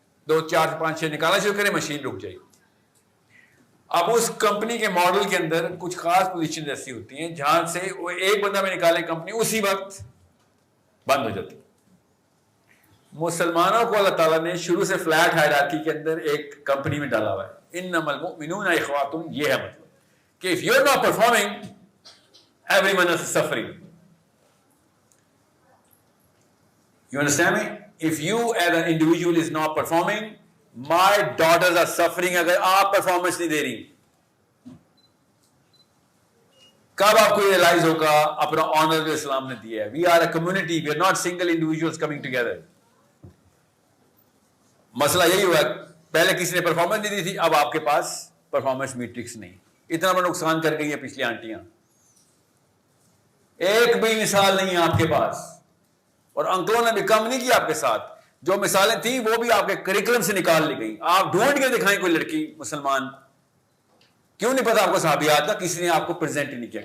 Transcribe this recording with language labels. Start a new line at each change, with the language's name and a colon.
Urdu: 2 4 5 6 نکالنا شروع کریں مشین رک جائے گی. اب اس کمپنی کے ماڈل کے اندر کچھ خاص پوزیشن ایسی ہوتی ہیں جہاں سے وہ ایک بندہ میں نکالے کمپنی اسی وقت بند ہو جاتی. مسلمانوں کو اللہ تعالیٰ نے شروع سے فلیٹ ہائرارکی کے اندر ایک کمپنی میں ڈالا ہوا ہے.
Arabic: انما المؤمنون اخوات,
Urdu: یہ ہے مطلب کہ
English: if you're not performing, everyone else is suffering. You understand me? If you as an individual is not performing, my daughters are suffering.
Urdu: اگر آپ پرفارمنس نہیں دے رہی, کب آپ کو ریئلائز ہوگا اپنا آنر جو اسلام نے دیا ہے.
English: We are a community, we are not single individuals coming together.
Urdu: مسئلہ یہی ہوا, پہلے کسی نے پرفارمنس نہیں دی تھی, اب آپ کے پاس پرفارمنس میٹرکس نہیں. اتنا بڑا نقصان کر گئی ہیں پچھلی آنٹیاں, ایک بھی مثال نہیں ہے آپ کے پاس, اور انکلوں نے بھی کم نہیں کیا آپ کے ساتھ. جو مثالیں تھیں وہ بھی آپ کے کریکولم سے نکال لی گئی. آپ ڈھونڈ کے دکھائیں کوئی لڑکی مسلمان, کیوں نہیں پتا آپ کو صحابیات کا, کسی نے آپ کو پریزنٹ ہی نہیں کیا.